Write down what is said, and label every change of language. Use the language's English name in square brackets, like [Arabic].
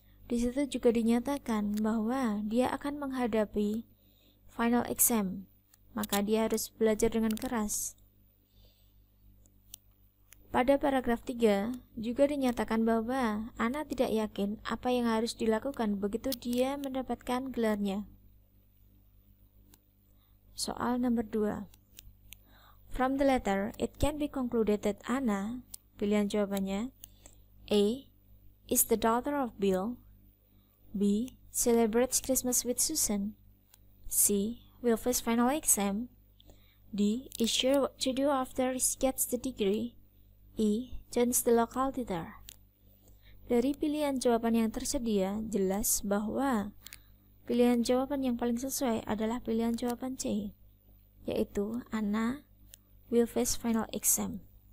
[Indonesian] Di situ juga dinyatakan bahwa dia akan menghadapi final exam, maka dia harus belajar dengan keras. Pada paragraf 3 juga dinyatakan bahwa Anna tidak yakin apa yang harus dilakukan begitu dia mendapatkan gelarnya. Soal nomor 2. [English] From the letter, it can be concluded that Anna, [Indonesian] pilihan jawabannya, [English] A. is the daughter of Bill, B. celebrates Christmas with Susan, C. will face final exam, D. is sure what to do after he gets the degree, E. joins the local theater. [Indonesian] Dari pilihan jawaban yang tersedia, jelas bahwa pilihan jawaban yang paling sesuai adalah pilihan jawaban C, yaitu [English] Anna will face final exam.